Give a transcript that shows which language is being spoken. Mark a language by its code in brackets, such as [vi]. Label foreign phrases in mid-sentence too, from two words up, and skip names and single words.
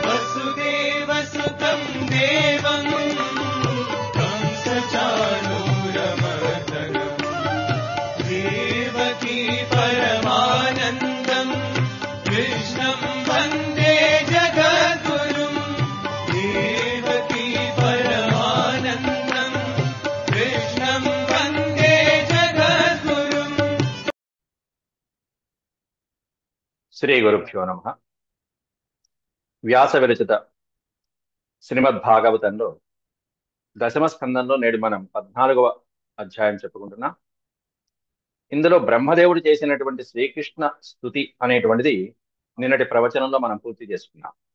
[sa] वसुदेवसुतं देवं कंसचाणूरमर्दनं देवकी परमानन्दं कृष्णं वन्दे जगद्गुरुं देवकी परमानन्दं कृष्णं वन्दे जगद्गुरुं। శ్రీ గురుభ్యో నమః. [te] వ్యాస విరచిత శ్రీమద్భాగవతంలో దశమ స్కందంలో నేడు మనం 14వ అధ్యాయం చెప్పుకుంటున్నాం. ఇందులో బ్రహ్మదేవుడు చేసినటువంటి శ్రీకృష్ణ స్తుతి అనేటువంటిది నిన్నటి ప్రవచనంలో మనం పూర్తి చేసుకున్నాం.